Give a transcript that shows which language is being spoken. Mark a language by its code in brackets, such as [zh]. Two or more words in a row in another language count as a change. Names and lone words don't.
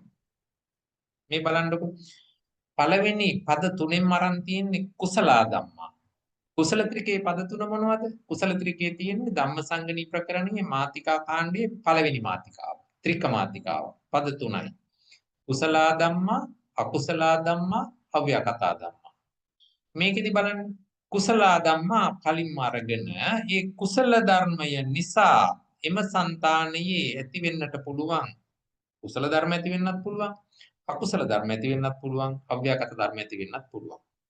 [si] මේ බලන්නකො. පළවෙනි පද තුනෙන්ම අරන් තියෙන්නේ [pi] කුසලා ධම්මා. [si] කුසල ත්‍රිකයේ පද තුන මොනවද? කුසල ත්‍රිකයේ තියෙන්නේ ධම්මසංගණී ප්‍රකරණයේ මාතිකා කාණ්ඩයේ පළවෙනි මාතිකාව. ත්‍රික මාතිකාව. පද තුනයි. [pi] කුසලා ධම්මා, අකුසලා ධම්මා, අව්‍යාකතා ධම්මා. [si] මේකෙදි බලන්න [pi] කුසලා ධම්මා [si] කලින්ම අරගෙන ඒ කුසල ධර්මය නිසා එම సంతානයේ ඇති වෙන්නට පුළුවන්. කුසල ධර්ම ඇති වෙන්නත් පුළුවන්. අකුසල ධර්ම ඇති වෙන්නත් පුළුවන්. අව්‍යාකත ධර්ම ඇති වෙන්නත් පුළුවන්.